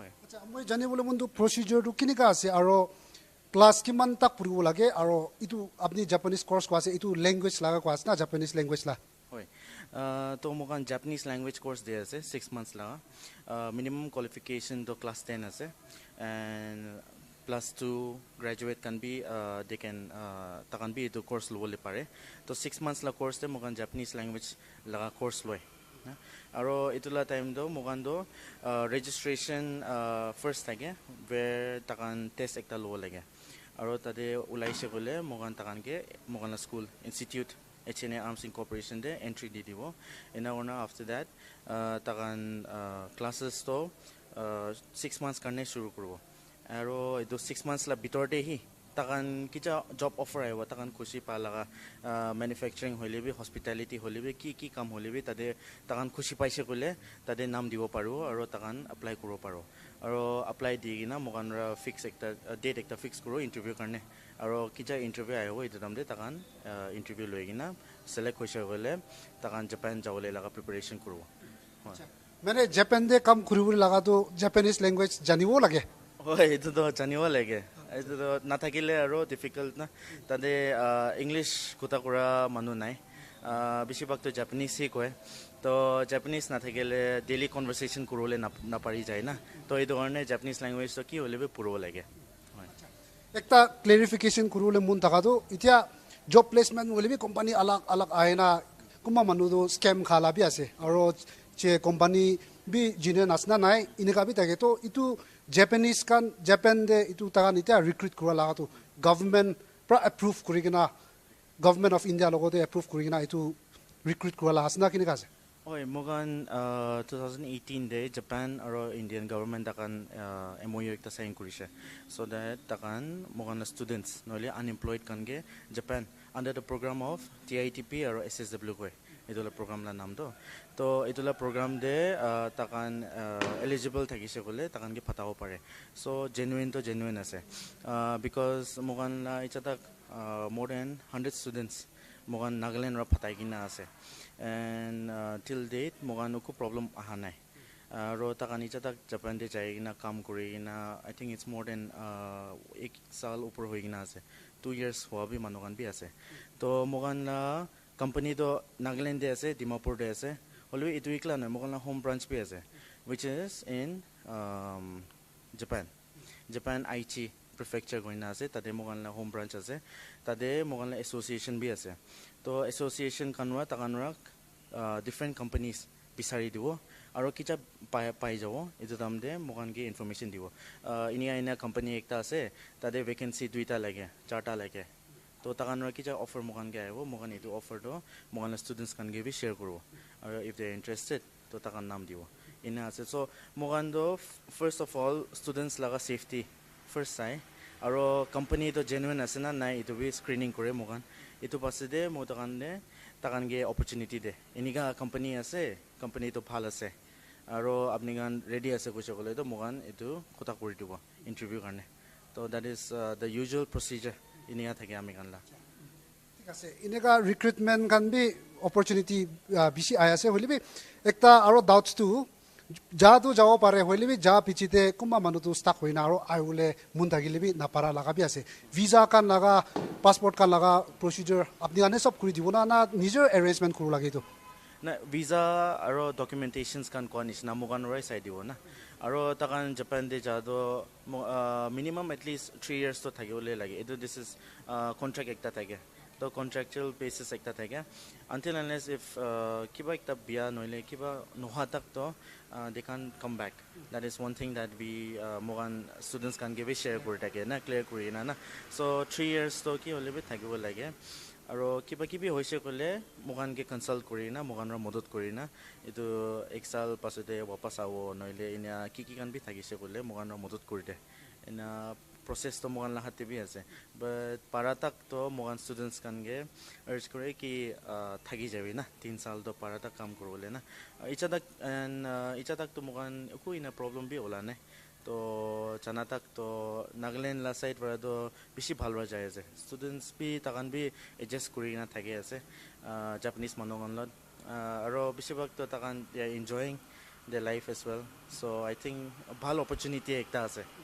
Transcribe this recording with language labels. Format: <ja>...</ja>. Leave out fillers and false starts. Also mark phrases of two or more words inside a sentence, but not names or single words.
<nag>Acha moi jani bole mundu procedure tu kinika ase aro class ki man tak puribo lage aro itu apni</nag> <en>Japanese course</en> <nag>ko ase itu language laga ko ase na</nag> <en>Japanese language</en> <nag>la hoy to mugan</nag> <en>Japanese language course</en> <nag>de ase 6 months la</nag> <en>minimum qualification</en> <nag>to class 10 ase</nag> <en>and plus 2 graduate can be they can</en> <nag>takan be to course lo le pare to 6 months la course de mugan</nag> <en>Japanese language</en> <nag>laga course loy aro itula time do mugan do</nag> <en>registration first</en> <nag>tage where takan test ekta lo lage aro tade ulai se gole mugan takan ke mugan school institute HNA Arms Incorporation de entry di dibo ina ona</nag> <en>after that</en> <nag>takan classes to 6 months karne shuru kurbo aro itu 6 months la bitor de hi takan kicha job offer aiwa takan khushi palaga manufacturing holebi hospitality holebi ki kam holebi tade takan khushi paise gole tade nam dibo paru aro takan apply kuro paru aro apply digina mogan ra fix ekta date ekta fix kuro interview karne aro kicha interview aiwa itu tamde takan interview loigina select hoise gole takan Japan jawle laga preparation kuro mane Japan de kam kuribur laga to</nag> <en>Japanese language</en> <nag>janibo lage hoy itu to janibo lage itu to nathakile aro difficult na tade English kuta kura manu nai besibak to Japanese hi koy to Japanese nathakile</nag> <en>daily conversation</en> <nag>kurole na pari jay na to edu karone</nag> <en>Japanese language</en> <nag>to ki holebe puro lage ekta clarification kurule mun taka to itia</nag> <en>job placement</en> <nag>holebi company alag aina kuma manu do scam khala bi ase aro che company bi jine nasna nai inika bi take to itu Japanese kan Japan de itu takan itia recruit kura laga to government pra approve kurigina</nag> <en>government of India</en> <nag>logo de approve kurigina itu recruit kura laga asna kinika ase oi mogan 2018 de Japan aro Indian government takan MOU ekta sign kurise</nag> <en>so that</en> <nag>takan mogan students nole unemployed kange Japan</nag> <en>under the program of TITP</en> <nag>aro SSW koi idola program la nam do to idola program de takan eligible thakise gole takan ge phatao pare</nag> <en>so genuine</en> <nag>to genuine ase because mogan la ichata</nag> <en>more than 100 students</en> <nag>mogan Nagaland ra phatai kina ase</nag> <en>and till date</en> <nag>mogan uko problem aha nai ro takan icha tak Japan de jai kina kam kuri kina</nag> <en>I think it's more than 1</en> <nag>saal upor hoi kina ase 2 years hua bi manogan bi ase to mogan la company do Nagaland de ase Dimapur de ase holwe itu ikla na mogan la home branch bi ase</nag> <en>which is in</en> <nag>Japan Aichi prefecture goina ase tade mogan la home branch ase tade mogan la association bi ase to association kanwa takanra</nag> <en>different companies</en> <nag>bisari dibo aro kicha pai jabo etu tamde mogan ge information dibo ina company ekta ase tade vacancy duita lage charta lage to takanra kicha offer mogan ge aibo mogan etu offer do mogan la students kan ge bi share korbo aro</nag> <en>if they are interested</en> <nag>to takan nam dibo ina ase so mogan do</nag> <en>first of all students</en> <nag>laga</nag> <en>safety first</en> <nag>sai aro company to genuine ase na nai etu bi screening kore mogan etu paside mo takan ge opportunity de iniga company ase company to bhal ase aro apni gan ready ase koise kole to mogan etu kota kori dibo interview karne</nag> <en>so that is the usual procedure</en> <nag>inia thake ami kan la thik ase eneka ৰিক্ৰুটমেণ্ট kan bi opportunity bisi ayase holibi ekta aro doubts tu jadu jawo pare holibi ja pichite kuma manu tu stuck hoina aro aiule mun thagilibi na para laga bi ase visa kan laga passport kan laga procedure apni ane sob kuri dibona na নিজৰ arrangement kuru lagi tu na visa aro documentations kan konish na mogan roi sai dibo na aro takan Japan de jado</nag> <en>minimum at least 3 years</en> <nag>to thagole lage edu</nag> <en>this is contract</en> <nag>ekta thage</nag> <en>the contractual basis</en> <nag>ekta thage</nag> <en>until unless if</en> <nag>kiba ekta bia noile kiba noha tak to</nag> <en>they can come back that is one thing that we</en> <nag>mogan</nag> <en>students can give a share</en> <nag>kori thake na clear kori na so 3 years to ki hole be thagibo lage aro kiba kibi hoise kole mogan ke consult kori na mogan ra modot kori na etu ek saal pasode wapas awo noile ina ki kan bi thagise kole mogan ra modot kori de ina process to mogan la hate bi ase but paratak to mogan students kan ge urge kore ki thagi jabi na 3 saal to paratak kam korole na icha tak to mogan ko ina problem bi hola ne to chana tak to Nagaland la side para do bishi bhalwa jai ase students bi takan bi adjust kuri na thage ase Japanese manogan lot aro bishi bak to takan</nag> <en>they are enjoying their life as well so I think</en> <nag>bhal opportunity ekta ase</nag>